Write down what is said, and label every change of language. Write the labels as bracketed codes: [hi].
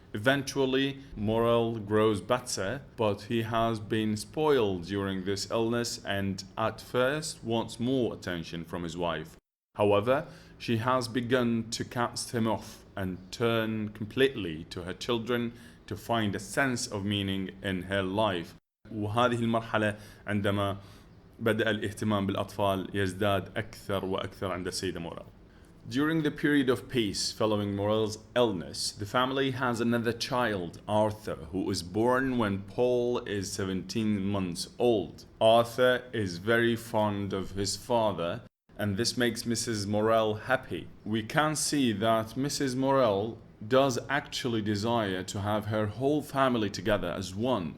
[en] Eventually, Morel grows better, but he has been spoiled during this illness and at first wants more attention from his wife. However, she has begun to cast him off and turn completely to her children to find a sense of meaning in her life. [ar] وهذه المرحلة عندما بدأ الاهتمام بالأطفال يزداد أكثر وأكثر عند السيدة موريل. [en] During the period of peace following Morel's illness, the family has another child, Arthur, who is born when Paul is 17 months old. Arthur is very fond of his father, and this makes Mrs. Morel happy. We can see that Mrs. Morel does actually desire to have her whole family together as one.